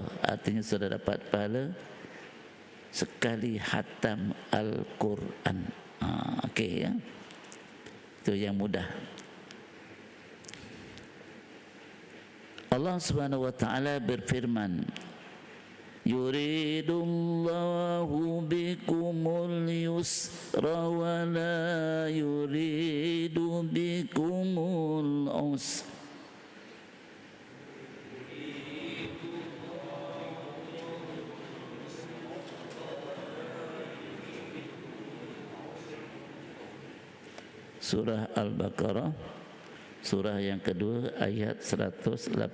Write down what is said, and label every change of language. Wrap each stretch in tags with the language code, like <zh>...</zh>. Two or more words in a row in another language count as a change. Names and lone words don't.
<id>Artinya sudah dapat pahala sekali khatam Al-Quran. Okey, ya. Itu yang mudah. Allah</id> <ar>سبحانه وتعالى</ar> <id>berfirman,</id> <ar>يريد الله بكم اليسر ولا يريد بكم العسر.</ar> <id>Surah Al-Baqarah, surah yang kedua ayat 185.</id>